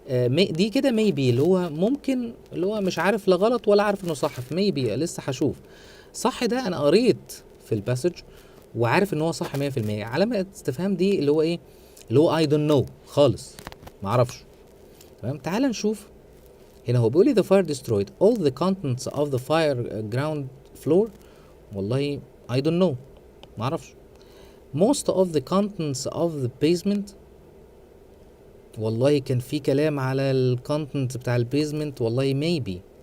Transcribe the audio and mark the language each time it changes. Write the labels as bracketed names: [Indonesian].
[Arabic] دي كده ميبي اللي هو ممكن، اللي هو مش عارف لا غلط ولا عارف انه صح، في ميبي لسه هشوف. صح ده انا قريت في الباسج وعارف ان هو صح 100%. علامه استفهام دي اللي هو ايه، اللي هو [English] I don't know [Arabic] خالص، ما اعرفش. تمام، تعال نشوف. هنا هو بيقول لي [English] the fire destroyed all the contents of the fire ground floor. [Arabic] والله [English] I don't know، [Arabic] ما اعرفش. [English] most of the contents of the basement. [Arabic] والله كان في كلام على الكونتنت بتاع البيزمنت، والله maybe.